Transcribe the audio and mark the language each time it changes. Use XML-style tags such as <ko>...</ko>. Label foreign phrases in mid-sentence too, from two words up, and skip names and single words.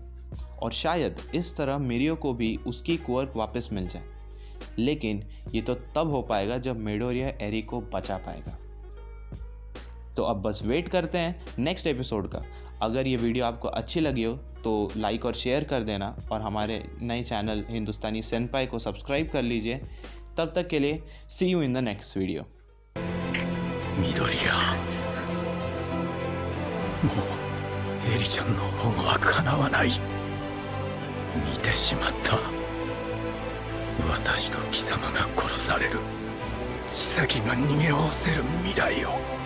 <hi>और शायद इस तरह मिरियो को भी उसकी क्वर्क वापस मिल जाए, लेकिन ये तो तब हो पाएगा जब मिडोरिया एरी को बचा पाएगा। तो अब बस वेट करते हैं</hi> <en>next episode</en> <hi>का। अगर ये वीडियो आपको अच्छी लगी हो तो लाइक और शेयर कर देना, और हमारे नए चैनल हिंदुस्तानी सेनपाई को सब्सक्राइब कर लीजिए।</hi> <en>तब तक के लिए see you in the next video.</en> <ja>緑谷、もうエリちゃんの保護はかなわない。見てしまった。私と貴様が殺される。千咲が逃げおおせる未来を。</ja>